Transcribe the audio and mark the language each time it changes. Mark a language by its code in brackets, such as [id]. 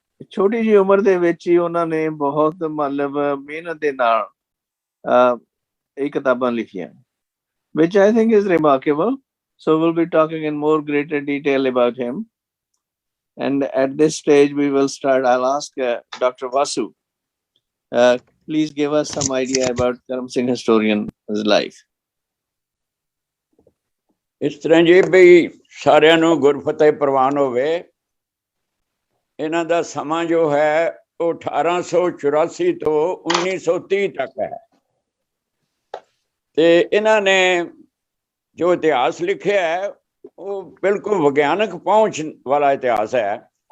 [pa] ਛੋਟੀ ਜਿਹੀ ਉਮਰ ਦੇ ਵਿੱਚ ਹੀ ਉਹਨਾਂ ਨੇ ਬਹੁਤ ਮਤਲਬ ਮਿਹਨਤ ਦੇ ਨਾਲ ਇਹ ਕਿਤਾਬਾਂ ਲਿਖੀਆਂ, [en] which I think is remarkable. So we'll be talking in more greater detail about him. And at this stage we will start. I'll ask Dr. Vasu, please give us some idea about Karam Singh historian's life. [pa] ਇਸ ਤਰ੍ਹਾਂ ਜੀ ਬਈ ਸਾਰਿਆਂ ਨੂੰ ਗੁਰਫਤਿਹ ਪ੍ਰਵਾਨ ਹੋਵੇ। ਇਹਨਾਂ ਦਾ ਸਮਾਂ ਜੋ ਹੈ ਉਹ 1884 ਤੋਂ 1930 ਤੱਕ ਹੈ। ਤੇ ਇਹਨਾਂ ਨੇ ਜੋ ਇਤਿਹਾਸ ਲਿਖਿਆ ਹੈ ਉਹ ਬਿਲਕੁਲ ਵਿਗਿਆਨਕ ਪਹੁੰਚ ਵਾਲਾ ਇਤਿਹਾਸ ਹੈ।